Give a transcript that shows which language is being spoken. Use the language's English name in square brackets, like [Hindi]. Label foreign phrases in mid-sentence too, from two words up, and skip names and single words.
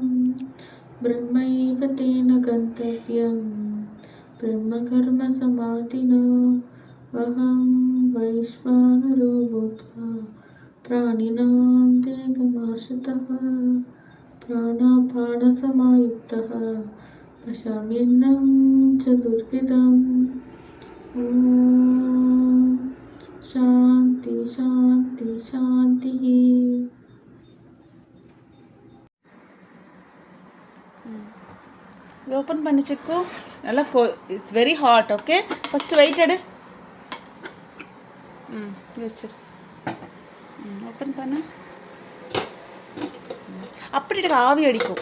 [Sanskrit] ब्रह्मैव तेन गन्तव्यं ब्रह्मकर्मसमाधिना अहं वैश्वानरो भूत्वा प्राणिनां देहमाश्रितः प्राणापानसमायुक्तः पश्याम्यन्नं चतुर्विधम्। ओम शांति शांति शांति। [Tamil] ஓப்பன் பண்ணி சிக்கு நல்லா [English] it's very hot. okay first weight [Tamil] எடு. வச்சிரு. ஓப்பன் பண்ண அப்படி எடுக்க ஆவி அடிக்கும்.